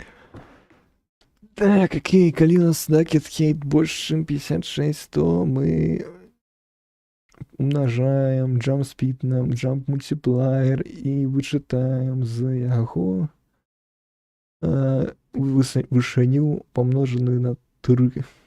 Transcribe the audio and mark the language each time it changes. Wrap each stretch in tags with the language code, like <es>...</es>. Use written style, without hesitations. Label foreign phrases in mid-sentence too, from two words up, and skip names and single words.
<be>Так, окей, калі у нас накид хейт больш чым 56, то мы умножаем</be> <en>jump speed</en> <be>на</be> <en>jump multiplier</en> <be>і вычытаем з яго вышыню помножаную на 3.</be>